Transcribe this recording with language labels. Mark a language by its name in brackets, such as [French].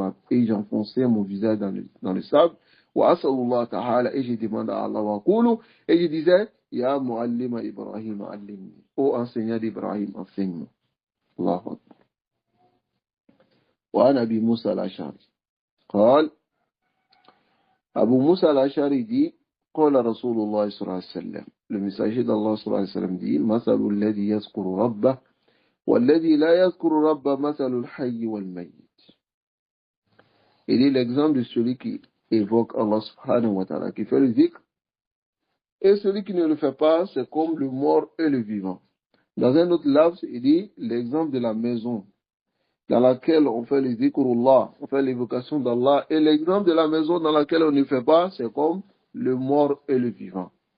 [French] Et j'enfonçais mon visage dans le sable. Et je demandais à Allah. Et je disais, [Arabic] Ya mu'allima Ibrahim, allimni. [French] Ô enseignant d'Ibrahim, enseigne-moi. [Arabic] Allahu Akbar. وعن أبي موسى الأشعري قال أبو موسى الأشعري [French] dit [Arabic] قال رسول الله صلى الله عليه وسلم [French] le messager d'Allah [Arabic] صلى الله عليه وسلم dit مثل الذي يذكر ربه والذي لا يذكر ربه مثل الحي والميت. [French] Il dit l'exemple de celui qui évoque Allah subhanahu wa ta'ala, qui fait le zikr, et celui qui ne le fait pas, c'est comme le mort et le vivant. Dans un autre lafz, il dit l'exemple de la maison dans laquelle on fait le zikrullah, on fait l'évocation d'Allah, et l'exemple de la maison dans laquelle on ne fait pas, c'est comme le mort et le vivant.